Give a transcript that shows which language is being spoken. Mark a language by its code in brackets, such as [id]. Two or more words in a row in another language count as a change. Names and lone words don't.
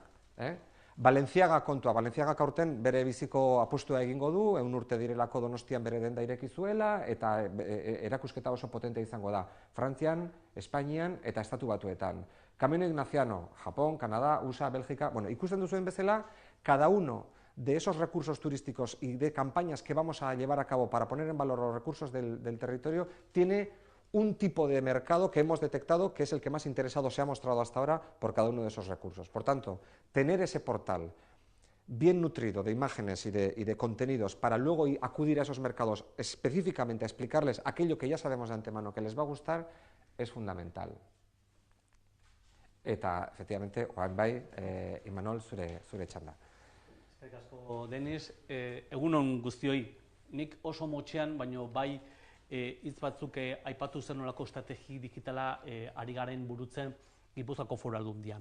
[eu] Valentziaga kontua, Valentziagak aurten bere biziko apustua egingo du, 100 urte direlako Donostian bere denda ireki zuela, eta erakusketa oso potente izango da. Frantzian, Espainian eta Estatu Batuetan. Camino Ignaziano, Japón, Canadá, USA, Bélgica. Bueno, ikusten duzuen bezala, [es] cada uno de esos recursos turísticos y de campañas que vamos a llevar a cabo para poner en valor los recursos del territorio tiene un tipo de mercado que hemos detectado que es el que más interesado se ha mostrado hasta ahora por cada uno de esos recursos. Por tanto, tener ese portal bien nutrido de imágenes y de contenidos para luego acudir a esos mercados específicamente a explicarles aquello que ya sabemos de antemano que les va a gustar es fundamental. [eu] Eta, efectivamente, orain bai, Imanol, zure txanda. Eskerrik asko, Denis. Egunon guztioi, nik oso motxean, baino bai hitz batzuk aipatu zen nolako estrategi digitala ari garen burutzen Gipuzkoako Foru Aldundia.